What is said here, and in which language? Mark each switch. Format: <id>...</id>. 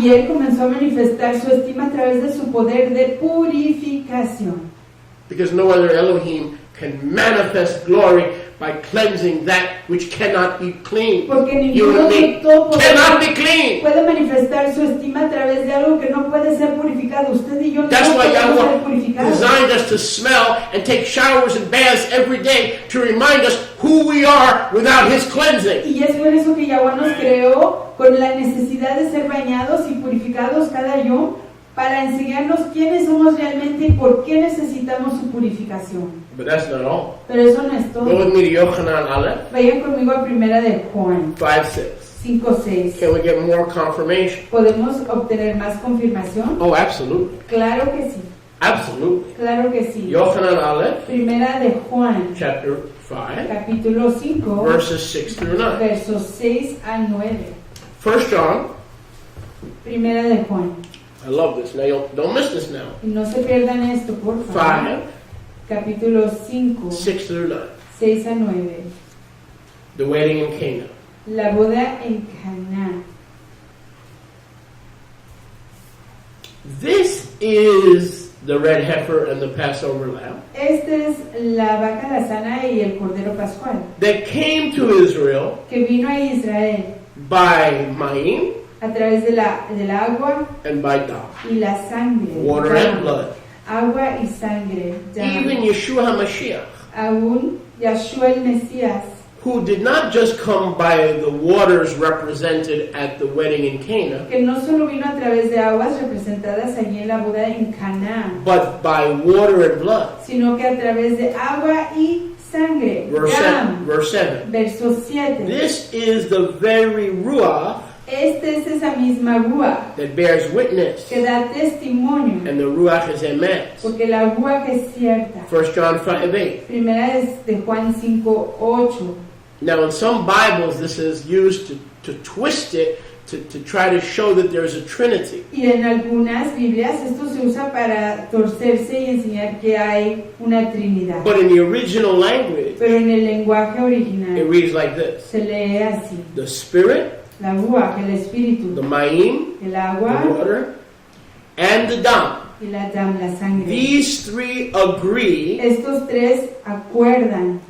<es>Y él comenzó a manifestar su estima a través de su poder de purificación.</es> <en>Because no other Elohim can manifest glory by cleansing that which cannot be clean.</en> <es>Porque</es> <en>You</en> <es>ningún</es> <en>and me</en> <es>otro</es> <en>cannot be clean.</en> <es>puede manifestar su estima a través de algo que no puede ser purificado. Usted y yo no</es> <en>That's why</en> <es>podemos ser</es> <en>Yahweh</en> <es>purificados.</es> <en>designed us to smell and take showers and baths every day to remind us who we are without His cleansing.</en> <es>Y es por eso que Yahweh nos creó con la necesidad de ser bañados y purificados cada yom para enseñarnos quiénes somos realmente y por qué necesitamos su purificación.</es> <en>But that's not all.</en> <es>Pero eso no es</es> <en>Go</en> <es>todo.</es> <en>with me to Yochanan Aleph</en> <es>Vayan conmigo a primera de Juan</es> <en>5:6.</en> <es>5:6.</es> <en>Can we get more confirmation?</en> <es>¿Podemos obtener más confirmación?</es> <en>Oh, absolutely.</en> <es>Claro que sí.</es> <en>Absolutely.</en> <es>Claro que sí.</es> <en>Yochanan Aleph,</en> <es>Primera de Juan,</es> <en>chapter 5,</en> <es>capítulo 5,</es> <en>verses 6 through 9.</en> <es>versos 6 a 9.</es> <en>1 John,</en> <es>Primera de Juan.</es> <en>I love this. Now, don't miss this now.</en> <es>Y no se pierdan esto, por favor.</es> <en>5,</en> <es>Capítulo 5,</es> <en>6 through 9.</en> <es>6 a 9.</es> <en>The wedding in Cana.</en> <es>La boda en Caná.</es> <en>This is the red heifer and the Passover lamb</en> <es>Esta es la vaca lazana y el cordero pascual</es> <en>that came to Israel</en> <es>que vino a Israel</es> <en>by Mayim</en> <es>a través del agua</es> <en>and by dam,</en> <es>y la sangre.</es> <en>water and blood.</en> <es>Agua y sangre.</es> <en>Even Yeshua HaMashiach,</en> <es>Aún Yahshua el Mesías,</es> <en>who did not just come by the waters represented at the wedding in Cana,</en> <es>que no solo vino a través de aguas representadas allí en la boda en Caná,</es> <en>but by water and blood.</en> <es>sino que a través de agua y sangre.</es> <en>Verse 7.</en> <es>Verso 7.</es> <en>This is the very Ruach</en> <es>Esta es esa misma Ruach</es> <en>that bears witness,</en> <es>que da testimonio,</es> <en>and the Ruach is emes.</en> <es>porque la Ruach es cierta.</es> <en>1 John 5:8.</en> <es>Primera es de Juan 5:8.</es> <en>Now, in some Bibles, this is used to twist it to try to show that there's a Trinity.</en> <es>Y en algunas Biblias esto se usa para torcerse y enseñar que hay una Trinidad.</es> <en>But in the original language,</en> <es>Pero en el lenguaje</es> <en>it</en> <es>original</es> <en>reads like this:</en> <es>se lee así:</es> <en>the Spirit,</en> <es>la Ruach, el Espíritu,</es> <en>the Mayim,</en> <es>el</es> <en>the</en> <es>agua</es> <en>water, and the dam.</en> <es>y la dam, la sangre.</es> <en>These three agree</en> <es>Estos tres acuerdan</es>